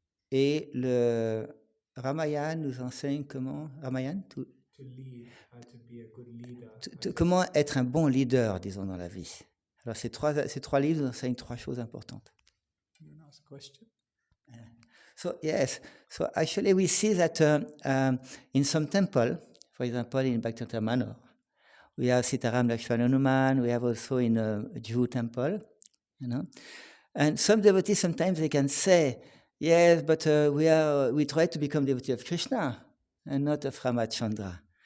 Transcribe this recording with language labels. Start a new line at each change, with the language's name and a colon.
French: Et le Ramayana nous enseigne comment... Ramayana
English: To lead, how to be a good leader.
French: Comment être un bon leader, disons, dans la vie. Alors, ces trois livres nous enseignent trois choses importantes.
English: You want to ask a question? So, yes. So, actually, we see that in some temple, for example, in Bhaktivedanta Manor, we have Sitaram Lakshmana Hanuman, we have also in a Jew temple, you know. And some devotees, sometimes they can say, yes, but we try to become devotee of Krishna and not of Ramachandra.